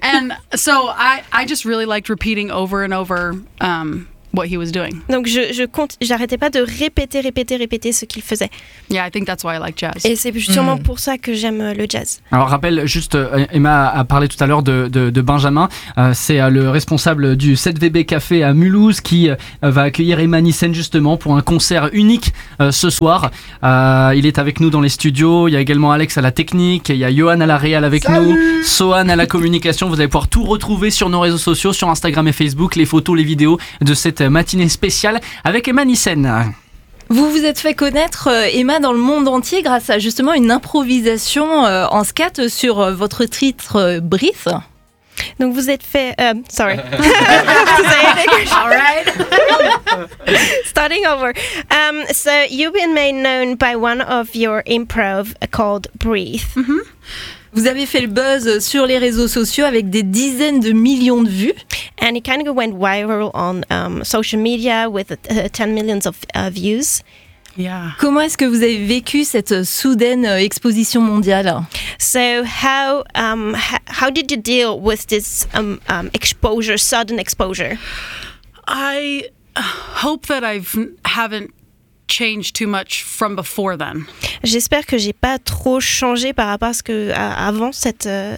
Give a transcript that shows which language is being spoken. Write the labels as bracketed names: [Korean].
[English] And so I just really liked repeating over and over what he was doing. [French] Donc j'arrêtais pas de répéter ce qu'il faisait. [English] Yeah, I think that's why I like jazz. [French] Et c'est sûrement pour ça que j'aime le jazz. Alors rappelle juste, Emma a parlé tout à l'heure de Benjamin, c'est le responsable du 7VB Café à Mulhouse qui va accueillir Emma Nissen justement pour un concert unique ce soir. Il est avec nous dans les studios, il y a également Alex à la technique, il y a Johan à la réal avec Salut nous, Sohan à la communication. Vous allez pouvoir tout retrouver sur nos réseaux sociaux, sur Instagram et Facebook, les photos, les vidéos de cette matinée spéciale avec Emma Nissen. Vous vous êtes fait connaître, Emma, dans le monde entier grâce à justement une improvisation en scat sur votre titre Brief. Donc vous êtes fait... [English] Sorry. All right. Starting over. So you've been made known by one of your improv called Brief. Mm-hmm. [French] Vous avez fait le buzz sur les réseaux sociaux avec des dizaines de millions de vues. [English] And it kind of went viral on social media with 10 millions of views. Yeah. [French] Comment est-ce que vous avez vécu cette soudaine exposition mondiale? [English] So how did you deal with this exposure, sudden exposure? I hope that haven't changed too much from before then. [French] J'espère que j'ai pas trop changé par rapport à ce que avant cette.